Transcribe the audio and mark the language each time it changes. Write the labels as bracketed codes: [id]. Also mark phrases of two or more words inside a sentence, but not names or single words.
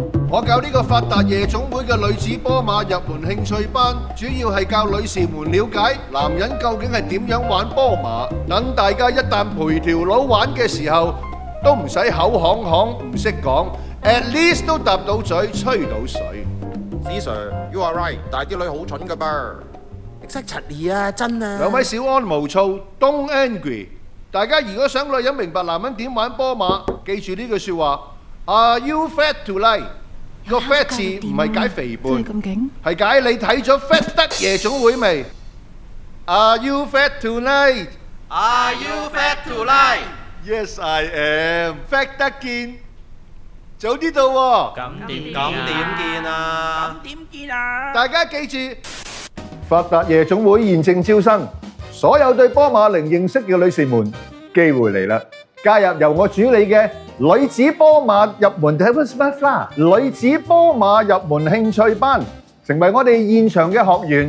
[yue] 我教呢個發達夜總會嘅女子波馬入門興趣班，主要係教女士們了解男人究竟係點樣玩波馬，等大家一旦陪條佬玩嘅時候，都唔使口行行唔識講 ， [en] at least [yue] 都搭到嘴，吹到水。 [en] Sir，you are right， [yue] 但係啲女好蠢㗎噃。Exactly 啊，真啊。兩位小安無躁 ， [en] don't angry。 [yue] 大家如果想女人明白男人點玩波馬，記住呢句説話 ： [en] Are you fat tonight？ [yue] 個 fat 字唔係解肥胖，係解你睇咗 Fat 得夜總會未 ？ [en] Are you fat tonight？ [yue] Are [en] you fat tonight？ Yes, I am. [yue] Fat 得見，早啲到喎。咁點見啊？大家記住，發達夜總會現正招生，所有對波馬零認識嘅女士們，機會嚟啦！加入由我主理嘅女子波馬入門女子波馬入門興趣班，成為我哋現場嘅學員。